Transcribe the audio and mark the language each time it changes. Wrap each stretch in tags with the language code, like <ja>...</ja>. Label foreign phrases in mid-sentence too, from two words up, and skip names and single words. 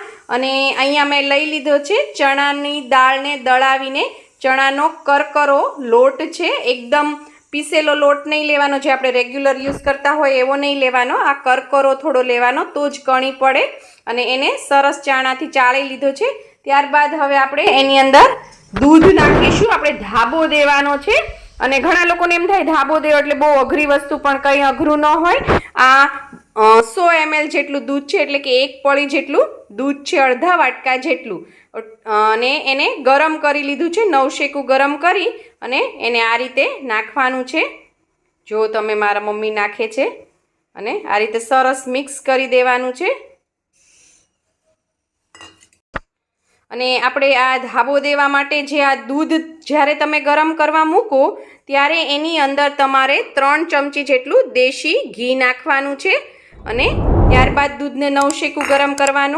<gu>અને અહીંયા મેં લઈ લીધો છે ચણાની દાળને દળાવીને ચણાનો કરકરો લોટ છે। એકદમ પીસેલો લોટ નહીં લેવાનો, જે આપણે</gu> <en>regular use</en> <gu>કરતા હોય એવો નહીં લેવાનો, આ કરકરો થોડો લેવાનો તો જ કણી પડે। અને એને સરસ ચાણાથી ચાળી લીધો છે। ત્યારબાદ હવે આપણે એની અંદર દૂધ નાખીશું। આપણે ધાબો દેવાનો છે અને ઘણા લોકોને એમ થાય ધાબો દેવો એટલે બહુ અઘરી વસ્તુ, પણ કંઈ અઘરું ન હોય। આ 100 ml જેટલું દૂધ છે, એટલે કે એક પડી જેટલું દૂધ છે, અર્ધા વાટકા જેટલું। અને એને ગરમ કરી લીધું છે, નવશેકું ગરમ કરી અને એને આ રીતે નાખવાનું છે। જો તમે મારા મમ્મી નાખે છે અને આ રીતે સરસ મિક્સ કરી દેવાનું છે। અને આપણે આ ધાબો દેવા માટે જે આ દૂધ જ્યારે તમે ગરમ કરવા મૂકો ત્યારે એની અંદર તમારે 3 ચમચી જેટલું દેશી ઘી નાખવાનું છે। અને ત્યારબાદ દૂધને નવશેકું ગરમ કરવાનું।</gu>